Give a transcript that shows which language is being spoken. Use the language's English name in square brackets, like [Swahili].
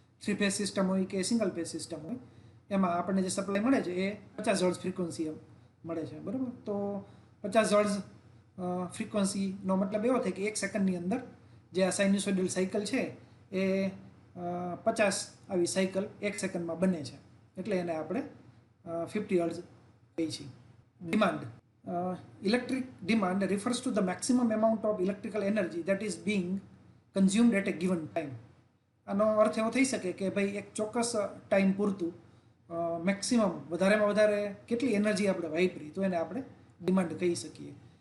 [Gujarati] 3 phase system હોય કે single phase system હોય એમાં આપણને જે સપ્લાય મળે છે એ 50 હર્ટ્ઝ ફ્રીક્વન્સી મળે છે. બરાબર. તો 50 હર્ટ્ઝ ફ્રીક્વન્સીનો મતલબ એવો થાય કે 1 સેકન્ડની અંદર જે આ સાઇન્યુસોઇડલ સાયકલ છે એ 50 આવી સાયકલ 1 સેકન્ડમાં બને છે. એટલે એને આપણે 50 હર્ટ્ઝ કહીએ છીએ. Demand. [English] Electric demand refers to the maximum amount of electrical energy that is being consumed at a given time. [Gujarati] આનો અર્થ એવો થઈ શકે કે ભાઈ એક ચોક્કસ ટાઈમ પૂરતું મેક્સિમમ વધારેમાં વધારે કેટલી એનર્જી આપણે વાપરી તો એને આપણે ડિમાન્ડ કહી શકીએ.